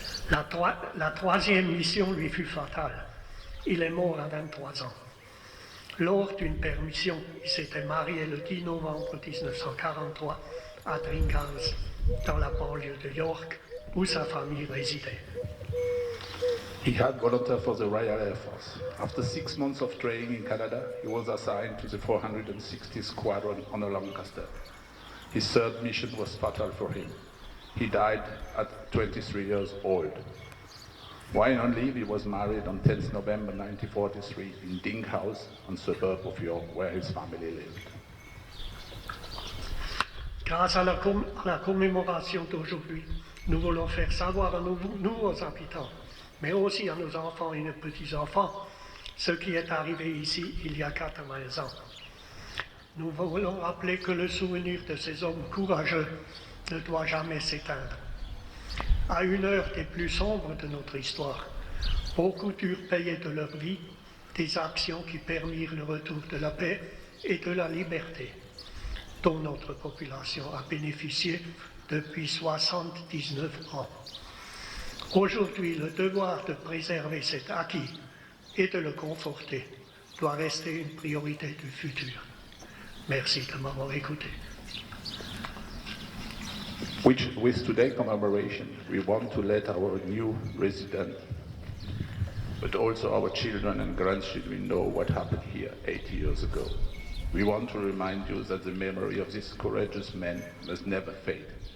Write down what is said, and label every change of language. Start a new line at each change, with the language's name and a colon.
French: La troisième mission lui fut fatale. Il est mort à 23 ans. Lors d'une permission, il s'était marié le 10 novembre 1943 à Dringhouse, dans la banlieue de York, où sa famille résidait.
English: He had volunteered for the Royal Air Force. After 6 months of training in Canada, he was assigned to the 460th Squadron on a Lancaster. His third mission was fatal for him. He died at 23 years old. While on leave, he was married on 10th November 1943 in Dinghouse, a suburb of York, where his family lived.
French: Grâce à la commémoration d'aujourd'hui, nous voulons faire savoir à nous aux habitants, mais aussi à nos enfants et nos petits-enfants, ce qui est arrivé ici il y a 80 ans. Nous voulons rappeler que le souvenir de ces hommes courageux ne doit jamais s'éteindre. À une heure des plus sombres de notre histoire, beaucoup durent payer de leur vie des actions qui permirent le retour de la paix et de la liberté. dont notre population a bénéficié depuis 79 ans. Aujourd'hui, le devoir de préserver cet acquis et de le conforter doit rester une priorité du futur. Merci de m'avoir écouté.
English: With today's commemoration, we want to let our new residents, but also our children and grandchildren know what happened here 80 years ago. We want to remind you that the memory of this courageous man must never fade.